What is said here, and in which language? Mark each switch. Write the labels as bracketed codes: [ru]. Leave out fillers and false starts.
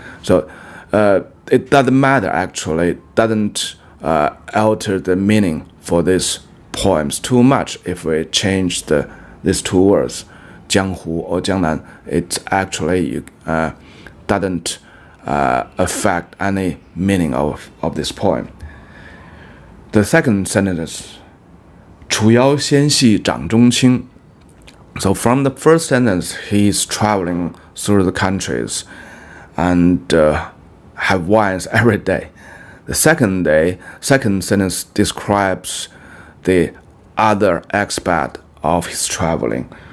[en] So it doesn't matter actually. It doesn't alter the meaning for these poems too much if we change these two words, 江湖 or 江南. It actually doesn't affect any meaning of this poem. The second sentence, [zh] 楚腰纤细掌中轻. [en] So from the first sentence, he's traveling through the countries and have wines every day. The second sentence describes the other aspect of his traveling.